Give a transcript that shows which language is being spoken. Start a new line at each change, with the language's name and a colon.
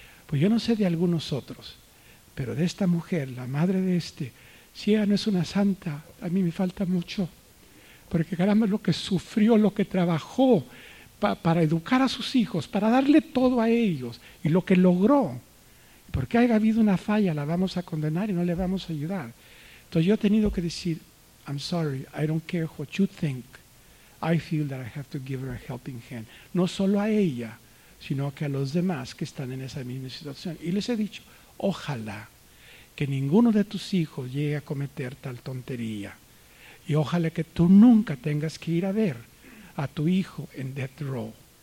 Spanish: Pues yo no sé de algunos otros, pero de esta mujer, la madre de este, si ella no es una santa, a mí me falta mucho. Porque caramba, lo que sufrió, lo que trabajó para educar a sus hijos, para darle todo a ellos, y lo que logró. Porque haya habido una falla, la vamos a condenar y no le vamos a ayudar. Entonces yo he tenido que decir,
English: I'm sorry, I don't care what you think. I feel that I have to give her a helping hand.
Spanish: No solo a ella, sino que a los demás que están en esa misma situación. Y les he dicho, ojalá que ninguno de tus hijos llegue a cometer tal tontería. Y ojalá que tú nunca tengas que ir a ver a tu hijo en
English: death row.